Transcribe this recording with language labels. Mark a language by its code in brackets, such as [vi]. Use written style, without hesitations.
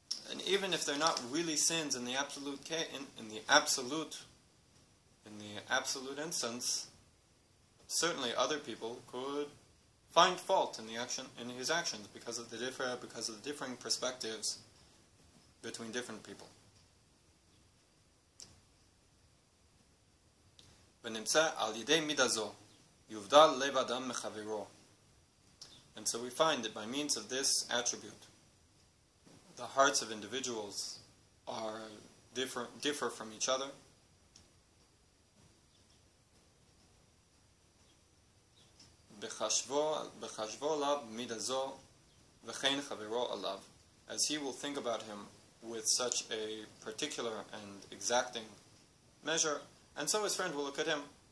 [en] And even if they're not really sins in the absolute in the absolute instance, certainly other people could find fault in his actions because of the differing perspectives between different people. [he] ונמצא על ידי מידה זו יובדל לב אדם מחברו. [en] And so we find that by means of this attribute, the hearts of individuals differ from each other. [he] בחשבו עליו מידה זו וכן חברו עליו, [en] as he will think about him with such a particular and exacting measure, and so his friend will look at him.